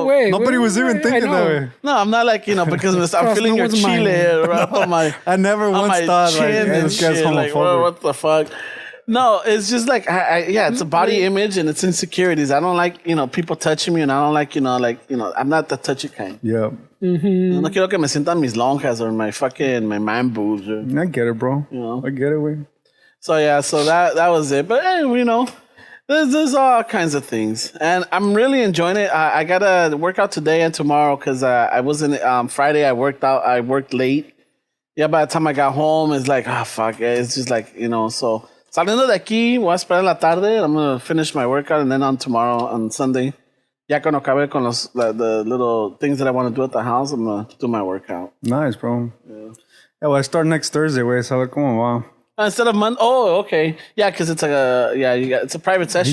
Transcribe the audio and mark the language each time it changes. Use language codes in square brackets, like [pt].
[en] Nobody was even thinking that way. No, I'm not like because I'm feeling your chile right on my. I never once thought like, hey, this guy's homophobic. Like, what the fuck? No, it's just like it's a body image and it's insecurities. I don't like people touching me, and I don't like I'm not the touchy kind. Yeah. [es] No quiero que me sientan mis lonjas [en] or my man boobs. I get it, bro. I get it, way. So that was it. But hey, there's all kinds of things, and I'm really enjoying it. I gotta work out today and tomorrow because I wasn't Friday. I worked out. I worked late. Yeah, by the time I got home, it's like fuck. It's just like so. [es] Saliendo de aquí, voy a esperar la tarde. [en] I'm going to finish my workout, and then on tomorrow, on Sunday, [es] ya cuando acabe con [en] the little things that I want to do at the house, I'm going to do my workout. Nice, bro. Yeah, well, I start next Thursday, güey. So, [es] como va. [en] Instead of Monday? Oh, okay. Yeah, because it's it's a private session,